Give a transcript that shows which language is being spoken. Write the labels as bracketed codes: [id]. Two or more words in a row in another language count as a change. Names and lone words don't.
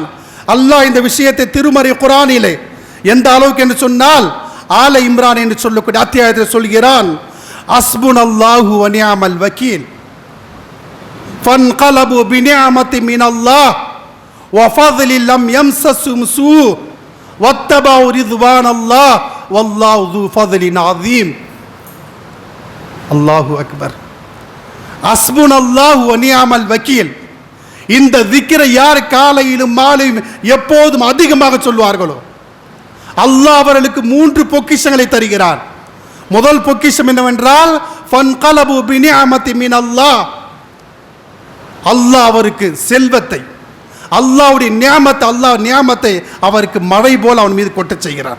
[ta] அல்லாஹ் இந்த விஷயத்தை திருமறை குர்ஆனிலே எந்த அளவுக்கு என்று சொன்னால் ஆல இம்ரான் என்று சொல்லக்கூடிய அத்தியாயத்தில் சொல்கிறான், [ar] حسبنا الله ونعم الوكيل فانقلبوا بنعمة من الله وفضل لم يمسسهم سوء واتبعوا رضوان الله والله ذو فضل عظيم. الله أكبر. حسبنا الله ونعم الوكيل. [ta] இந்த திக்ரை யார் காலையிலும் மாலையிலும் எப்போதும் அதிகமாக சொல்வார்களோ அல்லாஹ் அவர்களுக்கு 3 பொக்கிஷங்களை தருகிறார். முதல் பொக்கிஷம் என்னவென்றால் [ar] فانقلبوا بنعمة من الله, [ta] அல்லாஹ் அவருக்கு செல்வத்தை, அல்லாஹ்வுடைய நியாமத்தை, அல்லாஹ் நியாமத்தை அவருக்கு மழை போல அவன் மீது கொட்டச் செய்கிறார்.